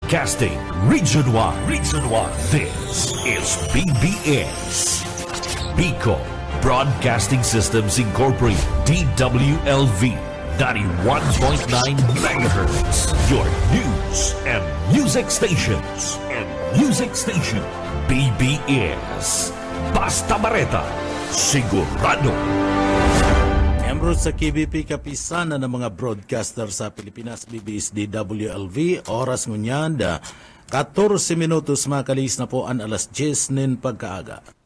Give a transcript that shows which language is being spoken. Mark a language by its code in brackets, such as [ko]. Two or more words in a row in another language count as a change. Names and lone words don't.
[en] Casting Region 1. Region 1. This is BBS. Bicol Broadcasting Systems Incorporated. DWLV 91.9 megahertz. Your news and music stations. [bik] BBS. Basta Bareta. Sigurado. Miyembro sa KBP kapisanan ng mga broadcaster sa Pilipinas, BBS DWLV, oras ngunyan, 14 minutos makalis na po ang alas 10 nin pagkaaga.